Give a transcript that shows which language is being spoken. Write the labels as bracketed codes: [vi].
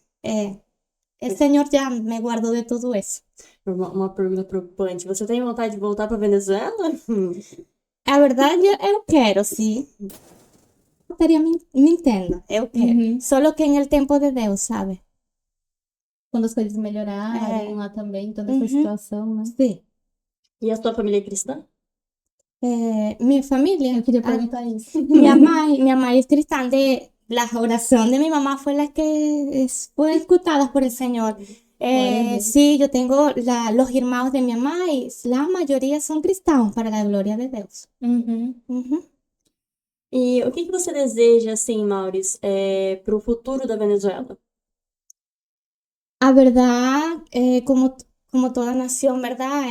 [es] El Señor ya me guardó de todo eso. [pt] Uma pergunta preocupante. Você tem vontade de voltar para Venezuela? [es] A verdad, [pt] eu quero, sí. [es] Estaría mintiendo, [pt] eu quero. Uhum. [es] Solo que en el tiempo de Dios, ¿sabe? [pt] Quando as coisas melhorarem lá também, toda essa Uhum. situação, né? [es] Sí. [pt] E a sua família é cristã? [es] Mi familia. [pt] Eu queria perguntar isso. [es] Mi mamá es cristiana. La oración de mi mamá fue la que fue escuchada por el Señor. [pt] Glória a Deus. [es] Sí, yo tengo los hermanos de mi mamá y la mayoría son cristianos, para la gloria de Dios. Uhum. Ujú. [pt] E o que que você deseja, assim, Mauris, para o futuro da Venezuela? [es] A verdad, como toda nación, ¿verdad?